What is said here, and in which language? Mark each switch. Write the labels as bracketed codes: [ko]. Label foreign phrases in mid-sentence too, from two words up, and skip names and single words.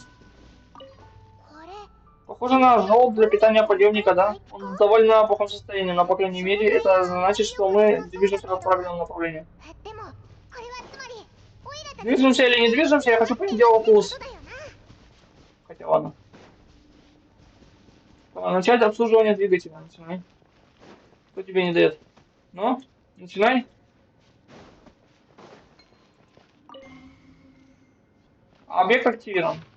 [ja] これ [ru] Похоже на желоб для питания подъемника, да? Он в довольно плохом состоянии, но, по крайней мере, это значит, что мы движемся в правильном направлении. [ja] でもこれはつまりオイラたち [ru] Движемся или не движемся, я хочу понять, где Oculus. [ja] だよな [ru] Хотя ладно. Начать обслуживание двигателя. Начинай. Кто тебе не дает? Ну, начинай. Объект активирован.